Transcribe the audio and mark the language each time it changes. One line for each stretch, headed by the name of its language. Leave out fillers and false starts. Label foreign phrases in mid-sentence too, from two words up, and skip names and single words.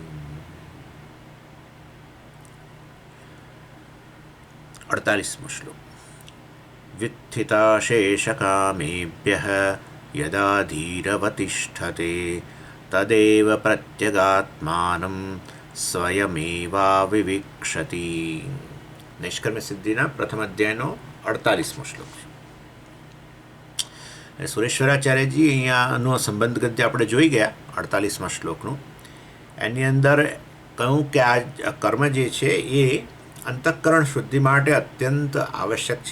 Gujarati: 48મો શ્લોક।
Sanskrit: व्युत्थिताशेषकामेभ्यः यदा धीरवतिष्ठते तदेव प्रत्यगात्मानं स्वयमेवाविवीक्षति।
Gujarati: નિષ્કર્મ સિદ્ધિના પ્રથમ અધ્યાયનો 48મો શ્લોક છે. સુરેશ્વરાચાર્યજી અહીંયાનો સંબંધ ગદ્ય આપણે જોઈ ગયા 48મા શ્લોકનું. એની અંદર કહ્યું કે આ કર્મ જે છે એ અંતઃકરણ શુદ્ધિ માટે અત્યંત આવશ્યક છે.